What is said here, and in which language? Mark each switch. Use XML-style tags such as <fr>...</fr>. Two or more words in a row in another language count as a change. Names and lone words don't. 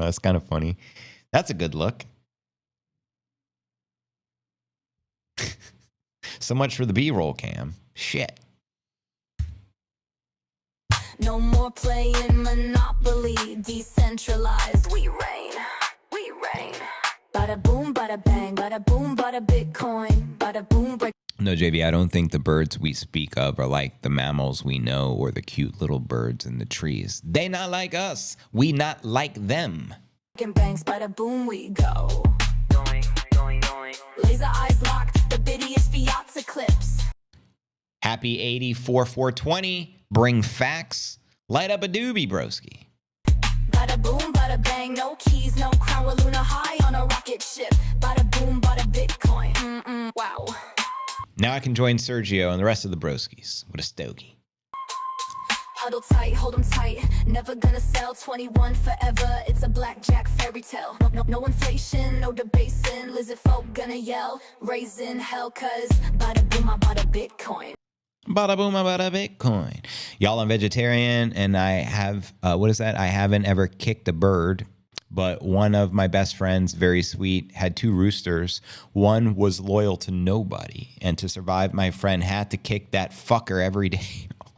<en>That's kind of funny. That's a good look. So much for the B-roll cam. Shit. No more playing Monopoly. Decentralized. We reign. We reign. Bada boom, bada bang, bada boom, bada Bitcoin, bada boom, break. No, JV, I don't think the birds we speak of are like the mammals we know or the cute little birds in the trees. They not like us. We not like them. And bangs, bada boom, we go. Doing, doing, doing. Laser eyes locked, the biddy is Fiat's eclipse. Happy 84 420. Bring facts. Light up a doobie, broski. Bada boom, bada bang, no keys, no crown. We're Luna high on a rocket ship. Bada boom, bada Bitcoin. Wow. Now I can join Sergio and the rest of the broskies with a stogie. Huddle tight, hold 'em tight. Never gonna sell 21 forever. It's a blackjack fairy tale. No inflation, no debasing. Lizard folk gonna yell, raising hell, cause bada boom, bada Bitcoin. Bada boom, bada Bitcoin. Y'all, I'm vegetarian and I have, what is that? I haven't ever kicked a bird, but one of my best friends, very sweet, had two roosters. One was loyal to nobody. And to survive, my friend had to kick that fucker every day.</en>